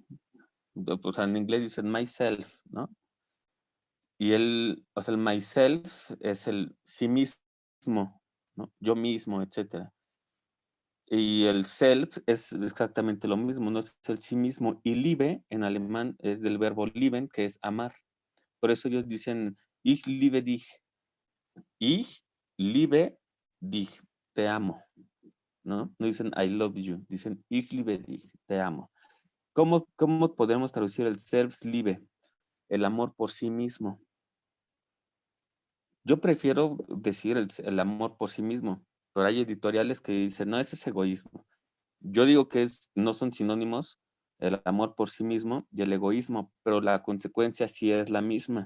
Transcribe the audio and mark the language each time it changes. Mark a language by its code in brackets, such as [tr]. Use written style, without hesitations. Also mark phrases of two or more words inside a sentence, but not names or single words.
[es] O sea, en inglés dicen myself, ¿no? Y el myself es el sí mismo, ¿no? Yo mismo, etcétera. Y el self es exactamente lo mismo, no es el sí mismo. Y liebe en alemán es del verbo lieben, que es amar. Por eso ellos dicen [de] ich liebe dich. Ich liebe dich, [es] te amo, ¿no? No dicen [en] I love you, [de] dicen ich liebe dich, [es] te amo. ¿Cómo podemos traducir el Selbstliebe? El amor por sí mismo. Yo prefiero decir el amor por sí mismo, pero hay editoriales que dicen, no, ese es egoísmo. Yo digo que no son sinónimos el amor por sí mismo y el egoísmo, pero la consecuencia sí es la misma.